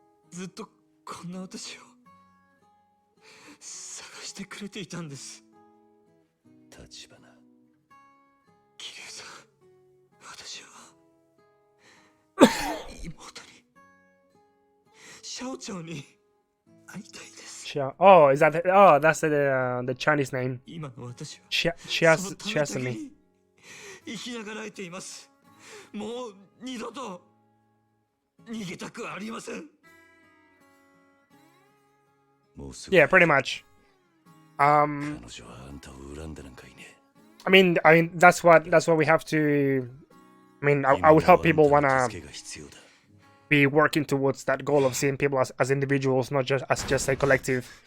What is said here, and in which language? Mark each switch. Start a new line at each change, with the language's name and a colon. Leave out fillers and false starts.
Japanese: ずっとこんな私を探してくれていたんです。立花、桐生さん、私は妹にシャオちゃんに会いたいです。
English: Oh, is that that's the Chinese name.
Japanese: 今の私は
English: She has me.
Japanese: 生きながらえています。もう二度と逃げたくありません。
English: Yeah, pretty much.
Japanese: 彼女はあんたを恨んでなんかいね。
English: I mean, that's what we have to. I mean, I would hope people wanna be working towards that goal of seeing people as individuals, not just a collective.